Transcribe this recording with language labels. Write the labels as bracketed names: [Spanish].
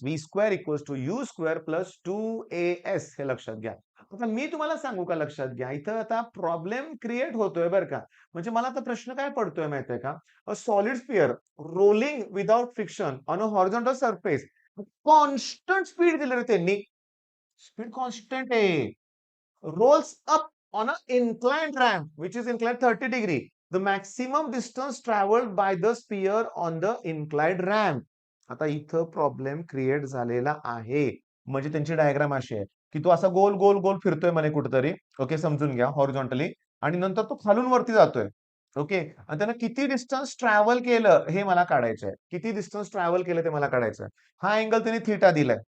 [English] v square equals to u square plus 2as [Marathi] हे लक्षात घ्या. आता मी तुम्हाला सांगू का लक्षात घ्या, इथं आता प्रॉब्लेम क्रिएट होतोय बरं का. म्हणजे मला आता प्रश्न काय पडतोय माहितीये का? [English] A solid sphere rolling without friction on a horizontal surface. [Marathi] Constant speed दिली रे त्यांनी. स्पीड कॉन्स्टंट आहे. [English] rolls up on an inclined ramp which is inclined 30 degree. The maximum distance traveled by the sphere on the inclined ramp. [Marathi] आता इथं problem create झालेला आहे. म्हणजे त्यांची diagram अशी आहे की तो असा गोल गोल गोल फिरतोय म्हणे कुठेतरी. ओके समजून घ्या हॉरिझॉन्टली. आणि नंतर तो खालून वरती जातोय. ओके आणि त्यानं किती डिस्टन्स ट्रॅव्हल केलं हे मला काढायचं आहे. किती डिस्टन्स ट्रॅव्हल केलं ते मला काढायचं आहे. हा अँगल त्याने थीटा दिलाय.